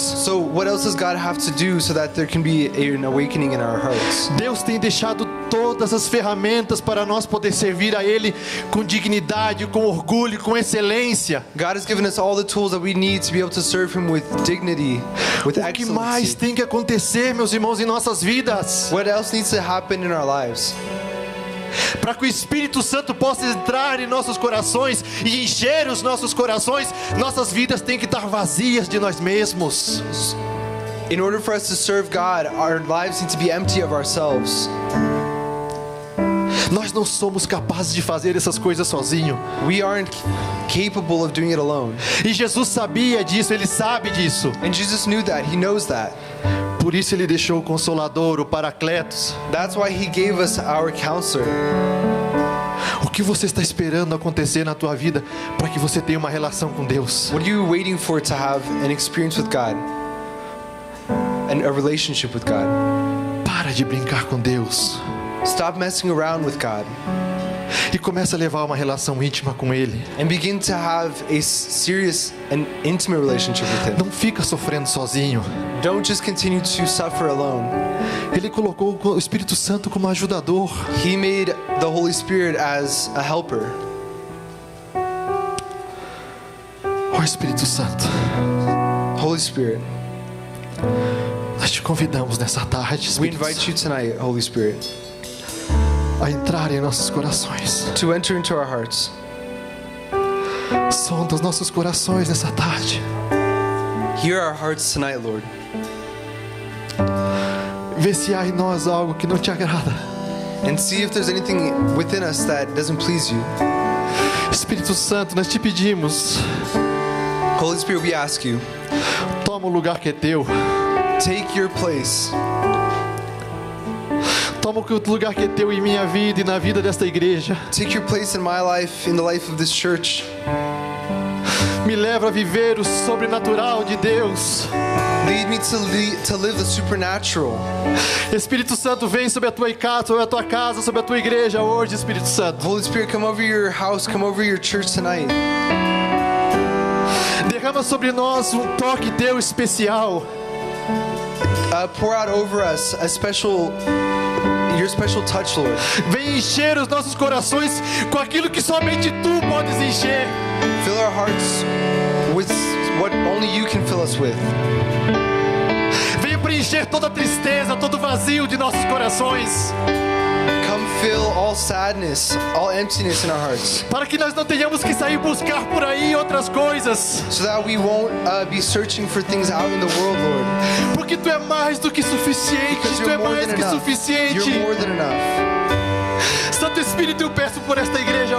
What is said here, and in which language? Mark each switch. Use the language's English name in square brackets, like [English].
[English] So what else does God have to do so that there can be an awakening in our hearts? [Portuguese] Deus tem deixado todas as ferramentas para nós poder servir a Ele com dignidade, com orgulho, com excelência. [English] God has given us all the tools that we need to be able to serve Him with dignity, with [Portuguese] O que mais [English] excellency. [Portuguese] tem que acontecer, meus irmãos, em nossas vidas? [English] What else needs to happen in our lives? [Portuguese] Para que o Espírito Santo possa entrar em nossos corações e encher os nossos corações, nossas vidas têm que estar vazias de nós mesmos. [English] In order for us to serve God, our lives need to be empty of ourselves. [Portuguese] Nós não somos capazes de fazer essas coisas sozinho. [English] We aren't capable of doing it alone. [Portuguese] E Jesus sabia disso, Ele sabe disso. [English] And Jesus knew that. He knows that. [Portuguese] Por isso Ele deixou o Consolador, o Paracletos. [English] That's why He gave us our counselor. [Portuguese] O que você está esperando acontecer na tua vida para que você tenha uma relação com Deus? [English] What are you waiting for to have an experience with God? And a relationship with God? [Portuguese] Para de brincar com Deus [English] Stop messing around with God [Portuguese] e começa a levar uma relação íntima com Ele. [English] and begin to have a serious and intimate relationship with Him. [Portuguese] Não fica sofrendo sozinho. [English] Don't just continue to suffer alone. [Portuguese] Ele colocou o Espírito Santo como ajudador. [English] He made the Holy Spirit as a helper. [Portuguese] Ó Espírito Santo, [English] Holy Spirit, [Portuguese] Nós te convidamos nessa tarde, [English] We [Portuguese] Espírito [English] invite you [Portuguese] Santo, [English] tonight, Holy Spirit, [Portuguese] a entrar em nossos corações. [English] to enter into our hearts. [Portuguese] Sonda os nossos corações nessa tarde. [English] Hear our hearts tonight, Lord. [Portuguese] Vê se há em nós algo que não te agrada. [English] And see if there's anything within us that doesn't please you. [Portuguese] Espírito Santo, nós te pedimos, [English] Holy Spirit, we ask you, [Portuguese] toma o lugar que é teu. [English] take your place. [Portuguese] Toma o lugar que é teu em minha vida e na vida desta igreja. [English] Take your place in my life, in the life of this church. [Portuguese] Me leva a viver o sobrenatural de Deus. [English] Lead me to live the supernatural. [Portuguese] Espírito Santo, vem sobre a tua casa, sobre a tua casa, sobre a tua igreja hoje, Espírito Santo. [English] Holy Spirit, come over your house, come over your church tonight. [Portuguese] Derrama sobre nós um toque teu especial. [English] Pour out over us your special touch, Lord. [Portuguese] Vem encher os nossos corações com aquilo que somente tu podes encher. [English] Fill our hearts with what only you can fill us with. [Portuguese] Venha preencher toda a tristeza, todo o vazio de nossos corações. [English] Come fill all sadness, all emptiness in our hearts, [Portuguese] Para que nós não tenhamos que sair buscar por aí outras coisas. [English] so that we won't be searching for things out in the world, Lord. [Portuguese] Porque tu é mais do que suficiente. [English] Because [Portuguese] Tu é [English] you're more [Portuguese] mais [English] than [Portuguese] que [English] enough. [Portuguese] suficiente. [English] You're more than enough. [Portuguese] Santo Espírito, eu peço por esta igreja